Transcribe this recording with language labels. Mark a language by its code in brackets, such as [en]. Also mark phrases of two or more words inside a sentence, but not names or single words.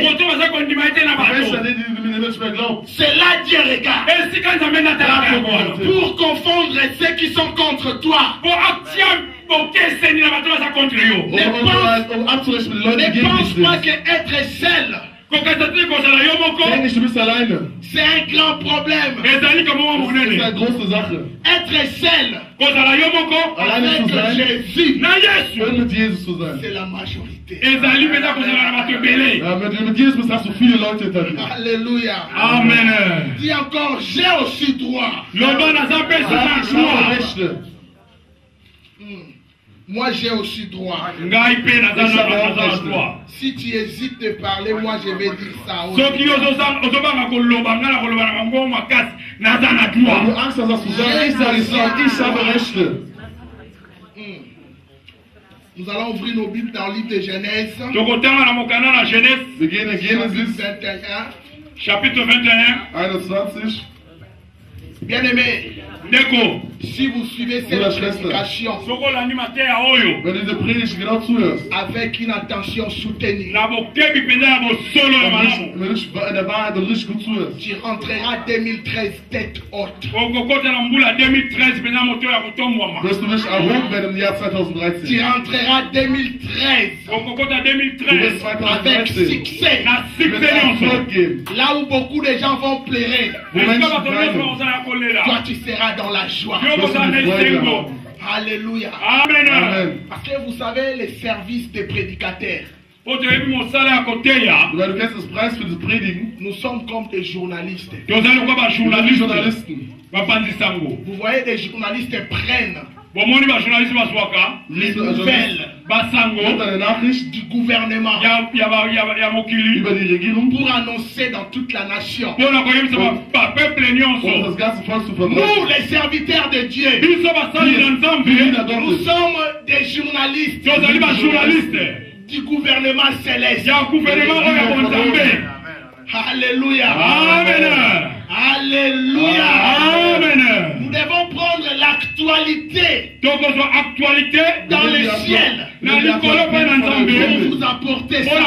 [fr] C'est là Dieu regarde. Pour confondre ceux qui sont contre toi. Ne pense pas qu'être seul, c'est un grand problème. [de] C'est eine große Sache. [fr] Être seul [de] Alleine [fr] avec [de] zu sein, [fr] Jésus, [de] und mit Jesus zu sein. [fr] c'est la majorité. [de] Ja, mit Jesus bist, hast du viele Leute hinter dir. [fr] Alléluia. Amen. Dis encore, j'ai aussi droit. [de] Ich habe Rechte. [fr] Moi, j'ai aussi droit. Si tu hésites de parler, moi, je vais dire ça aussi. [de] Wenn du Angst hast, dass du sagst, ich habe Rechte. [fr] Nous allons ouvrir nos Bibles dans le livre de Genèse. [de] Wir gehen in Genesis, 21. [fr] Chapitre 21. 21. Bien-aimés, si vous suivez cette prédication [de] Wenn du diese Predigt genau zuhörst, [fr] avec une attention soutenue, [de] wenn du in der Wahrheit und richtig gut zuhörst, [fr] tu rentreras 2013 tête haute. [de] wirst du nicht erhoben werden im Jahr [fr] Tu 2013. rentreras 2013 [de] Du wirst [fr] avec 2013 succès. [de] du wirst Erfolg geben. [fr] Là où beaucoup de gens vont pleurer, [de] Wo Menschen weinen, [fr] toi tu seras dans la joie. Alléluia. Amen. Parce que vous savez, les services des prédicateurs, [de] Weil du kennst das Preis für das Predigen. [fr] nous sommes comme des journalistes. [de] Wir sind Journalisten. [fr] Vous voyez, des journalistes prennent les [de] Liest [fr] nouvelles [de] eine Nachricht [fr] du gouvernement [de] über die Regierung, [fr] pour annoncer dans toute la nation. [de] um das ganze Volk zu [fr] Nous, [de] verbreiten. [fr] les serviteurs de Dieu, nous sommes des journalistes du gouvernement céleste. Alléluia. Alléluia. Nous devons prendre l'actualité dans le ciel pour vous apporter ça.